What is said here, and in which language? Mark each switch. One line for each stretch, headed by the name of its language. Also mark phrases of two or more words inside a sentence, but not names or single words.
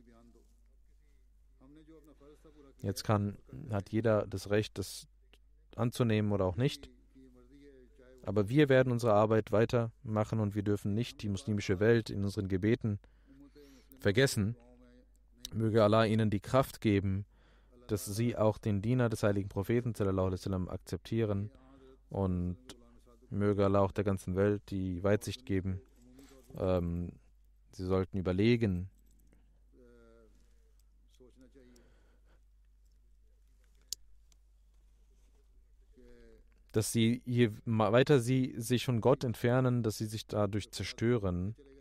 German: Jetzt hat jeder das Recht, das anzunehmen oder auch nicht. Aber wir werden unsere Arbeit weitermachen und wir dürfen nicht die muslimische Welt in unseren Gebeten vergessen. Möge Allah ihnen die Kraft geben, dass sie auch den Diener des heiligen Propheten
Arabic: صلى الله عليه وسلم
German: akzeptieren, und möge Allah auch der ganzen Welt die Weitsicht geben. Sie sollten überlegen, dass sie, je weiter sie sich von Gott entfernen, dass sie sich dadurch zerstören.